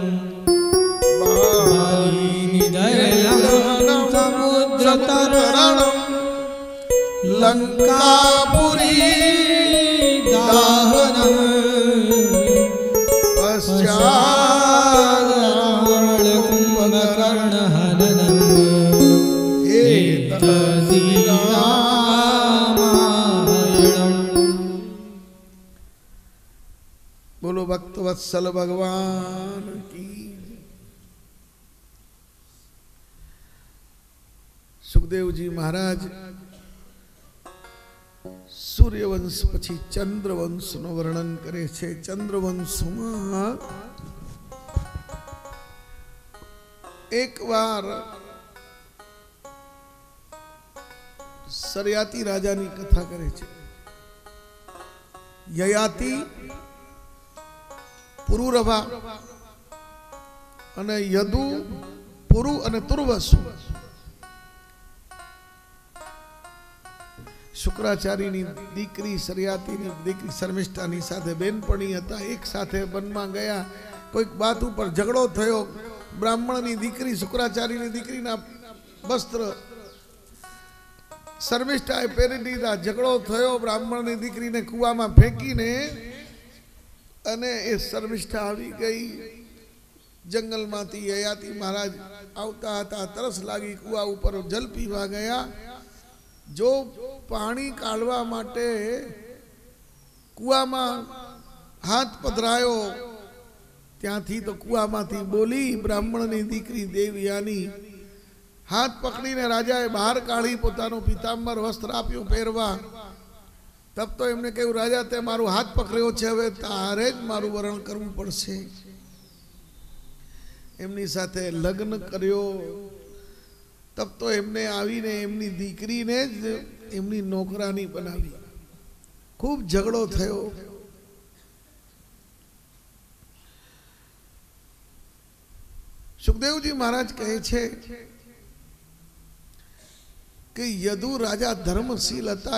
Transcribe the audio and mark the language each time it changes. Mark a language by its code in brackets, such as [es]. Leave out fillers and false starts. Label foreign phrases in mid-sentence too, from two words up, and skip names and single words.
[sa] बालिनिधरणं समुद्रतरणं लंकापुरी दाहनं पश्चात् कुंभकर्णहननं एतद्धि रामायणम्। [hi] बोलो भक्तवत्सल भगवान की। [gu] સુખદેવ જી મહારાજ સૂર્યવંશ પછી ચંદ્રવંશ નો વર્ણન કરે છે। [hi] चंद्रवंश में एक बार [gu] સરયાતી રાજા ની કથા કરે છે। યયાતિ પુરુરભા અને યદુ પુરુ અને તુર્વસુ શુક્રાચાર્યની દીકરી સરયાતીની દીકરી શર્મિષ્ઠાની સાથે બેનપણી હતા। એક સાથે વનમા ગયા। કોઈક બાત પર ઝઘડો થયો। બ્રાહ્મણની દીકરી શુક્રાચાર્યની દીકરીના વસ્ત્ર શર્મિષ્ઠાએ પહેરી દીધા। ઝઘડો થયો। બ્રાહ્મણની દીકરીને કુઆમાં ફેંકીને અને એ શર્મિષ્ઠા આવી ગઈ। જંગલમાંથી યયાતિ મહારાજ આવતા હતા। તરસ લાગી। કુઆ ઉપર જલ પીવા ગયા। જો પાણી કાઢવા માટે કુઆમાં હાથ પધરાયો ત્યાંથી તો કુઆમાંથી બોલી બ્રાહ્મણની દીકરી દેવયાની। હાથ પકડીને રાજાએ બહાર કાઢી। પોતાનો પીતાંબર વસ્ત્ર આપ્યો પહેરવા। તબ તો એમને કહ્યું રાજા તે મારો હાથ પકડ્યો છે, હવે તારે જ મારૂ વરણ કરવું પડશે। એમની સાથે લગ્ન કર્યો। તબ તો એમને આવીને એમની દીકરીને જ એમની નૌકરાણી બનાવી। ખૂબ ઝઘડો થયો। સુખદેવ જી મહારાજ કહે છે કિ યદુ રાજા ધર્મશીલ હતા।